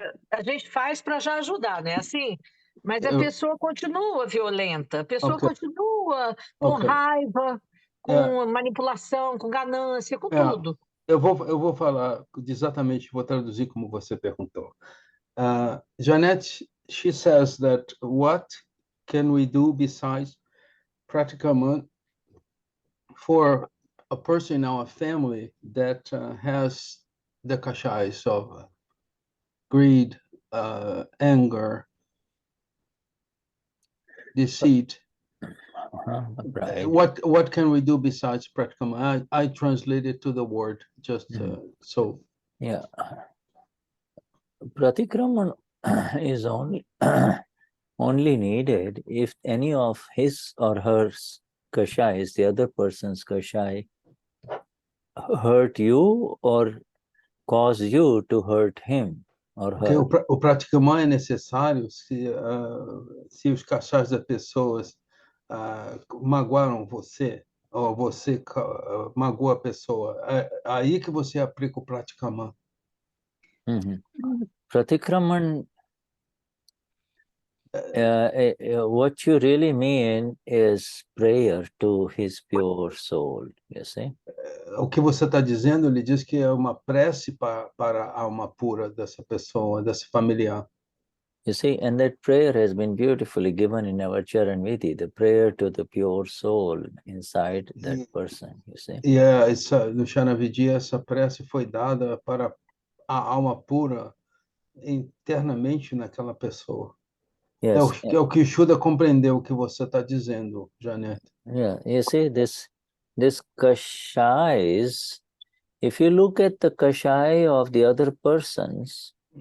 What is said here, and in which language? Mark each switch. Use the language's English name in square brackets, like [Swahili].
[Portuguese] a gente faz para já ajudar, né? Assim, mas a pessoa continua violenta, a pessoa continua com raiva, com manipulação, com ganância, com tudo. Eu vou falar exatamente, vou traduzir como você perguntou. [English] Janet, she says that what can we do besides Pratikraman for a person in our family that has the kashais of greed, anger, deceit. Right. What can we do besides Pratikraman? I translated to the word just so. Yeah. Pratikraman is only needed if any of his or her kashais, the other person's kashai, hurt you or cause you to hurt him or her. [Portuguese] O Pratikraman é necessário se os kashais das pessoas magoaram você, ou você magoa a pessoa. É aí que você aplica o Pratikraman. [English] Pratikraman, what you really mean is prayer to his pure soul, you see? [Portuguese] O que você está dizendo, ele diz que é uma prece para a alma pura dessa pessoa, desse familiar. [English] You see, and that prayer has been beautifully given in our Charan Vidhi, the prayer to the pure soul inside that person, you see. [Portuguese] E no Charan Vidhi, essa prece foi dada para a alma pura internamente naquela pessoa. [English] Yes. [Portuguese] É o que o Shuddha compreendeu o que você está dizendo, Janet. [English] Yeah, you see, this kashais, if you look at the kashai of the other persons,